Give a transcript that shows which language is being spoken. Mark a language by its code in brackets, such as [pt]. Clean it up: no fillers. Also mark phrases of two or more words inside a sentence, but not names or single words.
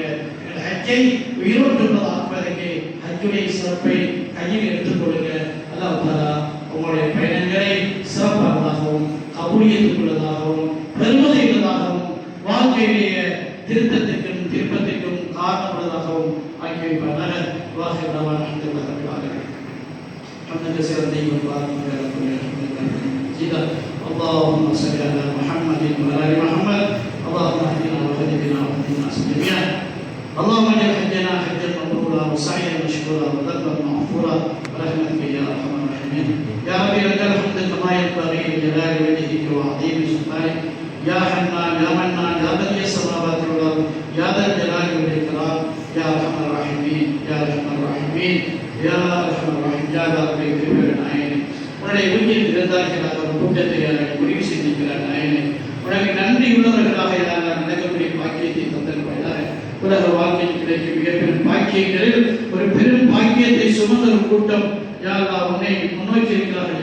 [ta] ஹஜ்ஜை உயிரோட்டுள்ளதாக ஆக்குவதற்கு ஹஜ்ஜுடைய சிறப்பை கையில் எடுத்துக் கொள்ளுங்க. [ar] الله تعالى [ta] உங்களுடைய பயணங்களை சிறப்பானதாகவும் கபூலியத்துக்குள்ளதாகவும் பெருமதியுள்ளதாகவும் வாழ்க்கையுடைய திருத்தத்திற்கும் திருப்பத்திற்கும் காரணமுள்ளதாகவும் ஆக்கி வைப்பார்கள். [ar] وآخر دعوانا الحمد لله رب العالمين. حمدا كثيرا طيبا مباركا فيه. اللهم صل على محمد وعلى ال محمد. اللهم اهدنا واهد بنا واهد الناس جميعا. اللهم اجعل حجنا حجا مبرورا وسعيا مشكورا وذنبا مغفورا برحمتك يا ارحم الراحمين. يا ربي لك الحمد كما ينبغي لجلال وجهك وعظيم سلطانك. يا حنان يا منان يا بديع السماوات والارض يا ذا الجلال والاكرام. يا ارحم الراحمين يا ارحم الراحمين يا ارحم الراحمين. يا ربي كريم [ta] நாயனே, உன்னுடைய வீட்டில் இருந்தார்களாக ஒரு கூட்டத்தை முடிவு செய்திருக்கிறார் நாயனே. உனக்கு நன்றி உள்ளவர்களாக நடக்கக்கூடிய பாக்கியத்தை தந்திருப்பாயாக. உலக வாழ்க்கையில் கிடைக்கும் மிகப்பெரும் பாக்கியங்களில் ஒரு பெரும் பாக்கியத்தை சுமந்த ஒரு கூட்டம் [ar] يا الله [ta] உன்னை முன்னோக்கி இருக்கிறார்கள்.